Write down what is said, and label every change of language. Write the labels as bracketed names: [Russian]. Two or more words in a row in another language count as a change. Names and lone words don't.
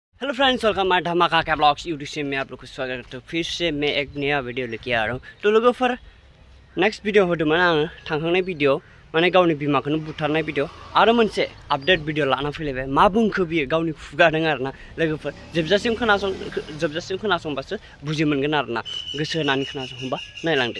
[English] hello friends, welcome my [Hindi] धमाका का ब्लॉग्स यूट्यूब से मैं आप लोग को स्वागत करता हूँ। फिर से मैं एक नया वीडियो लेके आ रहा हूँ। [Bodo] तो लोगोफोर [English] next video [Bodo] होदोंमोन आङो थांखांनाय वीडियो माने गावनि बिमाखौनो बुथारनाय वीडियो आरो मोनसे आपडेट वीडियो लाना फैलायबाय। मा बुंखो बियो गावनि खुगादों आरोना लोगोफोर जोबजासिम खोनासंबासो बुजि मोनगोन आरोना। गोसो होनानै खोनासंबा नायलांदो।